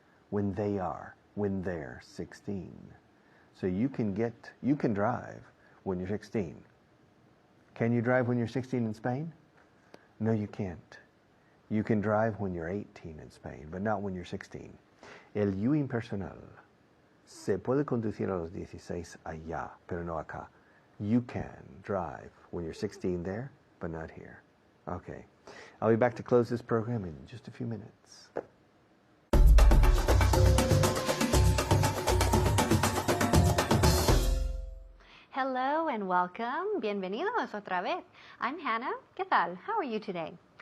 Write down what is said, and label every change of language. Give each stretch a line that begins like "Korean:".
English: When they're 16. So you can drive when you're 16. Can you drive when you're 16 in Spain? No, you can't. You can drive when you're 18 in Spain, but not when you're 16.
Spanish: El you impersonal. Se puede conducir a los 16 allá, pero no acá.
English: You can drive when you're 16 there, but not here. Okay. I'll be back to close this program in just a few minutes. Hello and welcome. Bienvenidos otra vez. I'm Hannah. ¿Qué tal? How are you today?